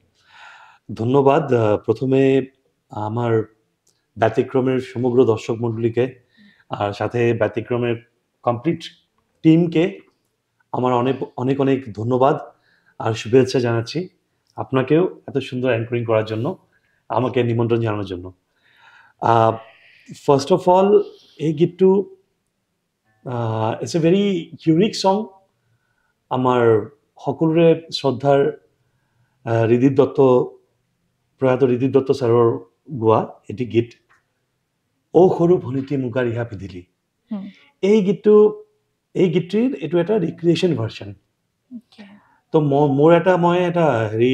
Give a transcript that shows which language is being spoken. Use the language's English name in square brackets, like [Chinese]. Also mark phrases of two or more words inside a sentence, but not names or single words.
[Bangla] ধন্যবাদ প্রথমে আমার ব্যতিক্রমের সমগ্র দর্শক মণ্ডলীকে আর সাথে ব্যতিক্রমের [English] complete team [Bangla] আমার অনেক অনেক অনেক ধন্যবাদ আর শুভেচ্ছা জানাচ্ছি আপনাকেও এত সুন্দর অ্যাঙ্করিং করার জন্য আমাকে নিমন্ত্রণ জানানোর জন্য [English] first of all [Assamese] এই গীতটো [English] it's a very unique song [Assamese] আমার সকলোৰে শ্ৰদ্ধাৰ ৰিদিপ দত্ত প্ৰয়াত ৰিদিপ দত্ত ছাৰৰ গোৱা এটি গীত অ সৰু ভনিটি মুগা ৰিহা পিন্ধিলি এই গীতটিৰ এইটো এটা [English] recreation version [Assamese] তো মই এটা হেৰি